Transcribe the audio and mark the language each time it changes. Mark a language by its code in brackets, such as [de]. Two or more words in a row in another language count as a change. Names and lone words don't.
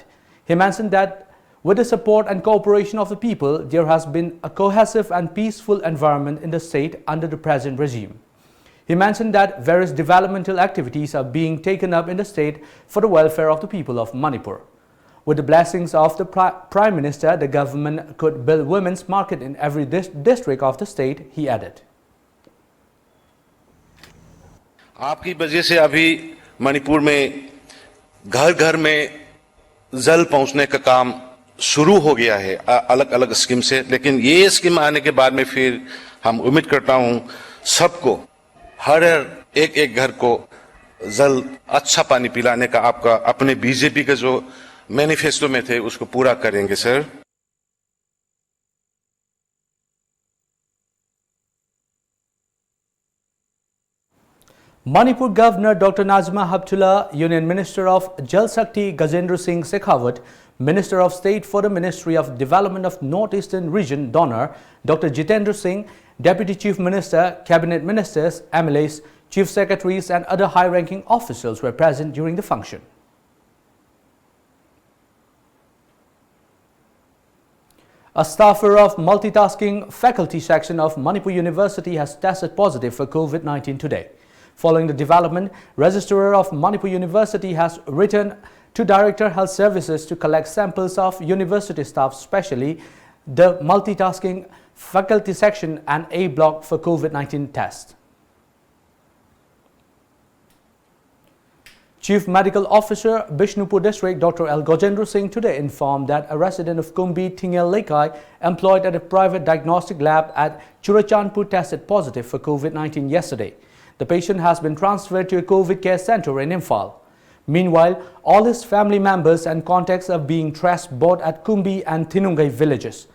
[en] He mentioned that with the support and cooperation of the people, there has been a cohesive and peaceful environment in the state under the present regime. He mentioned that various developmental activities are being taken up in the state for the welfare of the people of Manipur. With the blessings of the Prime Minister, the government could build women's market in every district of the state, he added. [hi] आपकी वजह से अभी मणिपुर में घर घर में जल पहुंचने का काम शुरू हो गया है अलग अलग स्कीम से, लेकिन ये स्कीम आने के बाद में फिर हम उम्मीद करता हूं सबको हर एक घर को जल अच्छा पानी पिलाने का आपका अपने बीजेपी के जो मैनिफेस्टो में थे उसको पूरा करेंगे सर। [en] Manipur Governor Dr. Nazma Heptullah, Union Minister of Jal Shakti Gajendra Singh Shekhawat, Minister of State for the Ministry of Development of Northeastern Region Donor Dr. Jitendra Singh, Deputy Chief Minister, Cabinet Ministers, MLAs, Chief Secretaries and other high-ranking officials were present during the function. A staffer of multitasking faculty section of Manipur University has tested positive for COVID-19 today. Following the development, Registrar of Manipur University has written to Director Health Services to collect samples of university staff, especially the multitasking faculty section and A block for COVID-19 test. Chief Medical Officer, Bishnupur District, Dr. L. Gajendra Singh today informed that a resident of Kumbi Tingel Lekai employed at a private diagnostic lab at Churachandpur tested positive for COVID-19 yesterday. The patient has been transferred to a COVID care center in Imphal. Meanwhile, all his family members and contacts are being traced both at Kumbi and Tinungai villages.